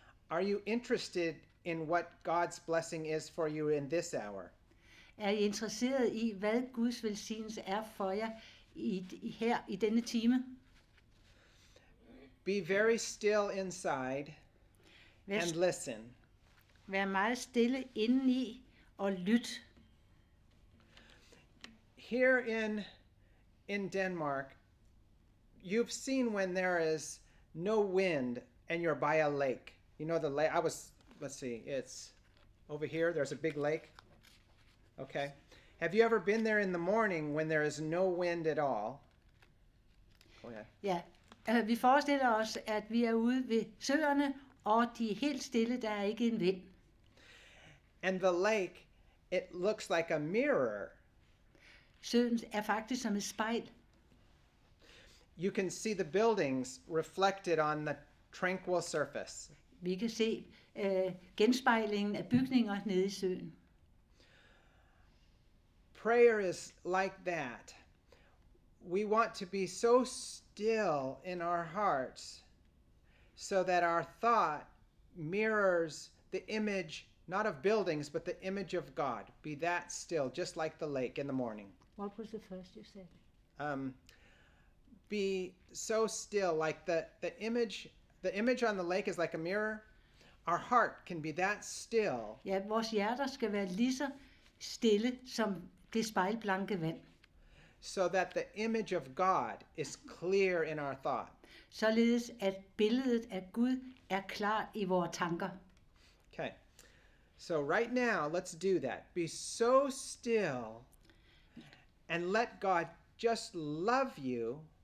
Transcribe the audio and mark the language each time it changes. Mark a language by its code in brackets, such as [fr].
[en] Are you interested in what God's blessing is for you in this hour? [da] Er I interesseret i, hvad Guds velsignelse er for jer her i denne time? [en] Be very still inside and listen. [da] Vær meget stille indeni og lyt. [en] Here in Denmark, you've seen when there is no wind and you're by a lake. You know the lake. Let's see, it's over here. There's a big lake. Okay. Have you ever been there in the morning when there is no wind at all? Go ahead. [da] Ja, vi forestiller os, at vi er ude ved søerne, og de er helt stille, der er ikke en vind. [en] And the lake, it looks like a mirror. [da] Søen er faktisk som et spejl. [en] You can see the buildings reflected on the tranquil surface. [da] Vi kan se genspejlingen af bygninger nede i søen. [en] Prayer is like that. We want to be so still in our hearts so that our thought mirrors the image, not of buildings, but the image of God. Be that still, just like the lake in the morning. What was the first you said? be so still, like the image on the lake is like a mirror. Our heart can be that still [da] Ja, vores hjerter skal være lige så stille som det spejlblanke vand, [en] so that the image of God is clear in our thought. [da] således at billedet af Gud er klart i vores tanker. [en] Okay. So right now, let's do that. Be so still and let God just love you